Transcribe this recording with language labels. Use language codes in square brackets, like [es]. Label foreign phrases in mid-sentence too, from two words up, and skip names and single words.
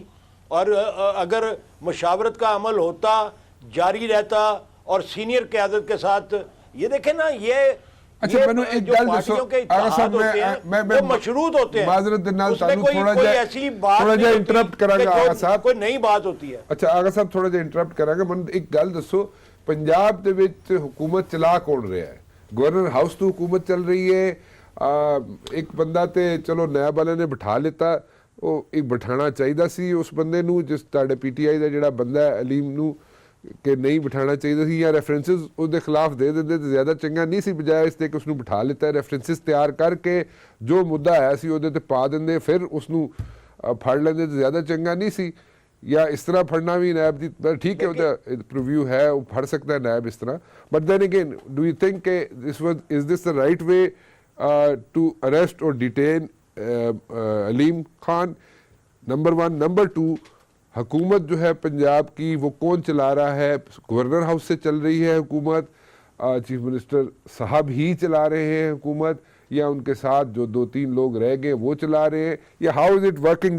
[ur] اور اگر مشاورت کا عمل ہوتا، جاری رہتا، اور سینئر قیادت کے ساتھ یہ دیکھیں نا، یہ [pa] اچھا میں ایک گل دسو آغا صاحب، میں [ur] مشروط ہوتے ہیں، معذرت دنال تعلق کوئی ایسی بات [pa] تھوڑا جا انٹرپٹ کرا گا آغا صاحب، [ur] کوئی نئی بات ہوتی ہے. [pa] اچھا آغا صاحب تھوڑا جا انٹرپٹ کرا گا. من ایک گل دسو، پنجاب دے وچ حکومت چلا کون رہا ہے؟ گورنر ہاؤس تو حکومت چل رہی ہے، ਇੱਕ ਬੰਦਾ ਤੇ ਚਲੋ ਨੈਬ ਵਾਲਿਆਂ ਨੇ ਬਿਠਾ ਲਿੱਤਾ, ਉਹ ਇੱਕ ਬਿਠਾਣਾ ਚਾਹੀਦਾ ਸੀ ਉਸ ਬੰਦੇ ਨੂੰ, ਜਿਸ ਤੁਹਾਡੇ ਪੀਟੀਆਈ ਦਾ ਜਿਹੜਾ ਬੰਦਾ ਹੈ ਅਲੀਮ ਨੂੰ, ਕਿ ਨਹੀਂ ਬਿਠਾਣਾ ਚਾਹੀਦਾ ਸੀ, ਜਾਂ ਰੈਫਰੈਂਸਿਸ ਉਹਦੇ ਖਿਲਾਫ ਦੇ ਦਿੰਦੇ ਤਾਂ ਜ਼ਿਆਦਾ ਚੰਗਾ ਨਹੀਂ ਸੀ, ਬਜਾਏ ਇਸ ਤੇ ਕਿ ਉਸਨੂੰ ਬਿਠਾ ਲਿੱਤਾ। ਰੈਫਰੈਂਸਿਸ ਤਿਆਰ ਕਰਕੇ ਜੋ ਮੁੱਦਾ ਆਇਆ ਸੀ ਉਹਦੇ ਤੇ ਪਾ ਦਿੰਦੇ, ਫਿਰ ਉਸਨੂੰ ਫੜ ਲੈਂਦੇ ਤਾਂ ਜ਼ਿਆਦਾ ਚੰਗਾ ਨਹੀਂ ਸੀ। ਜਾਂ ਇਸ ਤਰ੍ਹਾਂ ਫੜਨਾ ਵੀ ਨੈਬ ਦੀ ਠੀਕ ਹੈ, ਉਹਦਾ ਪ੍ਰੀਵਿਊ ਹੈ, ਉਹ ਫੜ ਸਕਦਾ ਹੈ ਨੈਬ ਇਸ ਤਰ੍ਹਾਂ, [en] but then again do you think [pa] ਕਿ [en] is this the right way to arrest or detain [pa] अलीम खान? [ur] نمبر 1. نمبر 2، حکومت جو ہے پنجاب کی وہ کون چلا رہا ہے? گورنر ہاؤس سے چل رہی ہے حکومت, [en] chief minister [ur] صاحب ہی چلا رہے ہیں حکومت، یا ان کے ساتھ جو 2-3 لوگ رہ گئے وہ چلا رہے ہیں، یا [en] how is it working?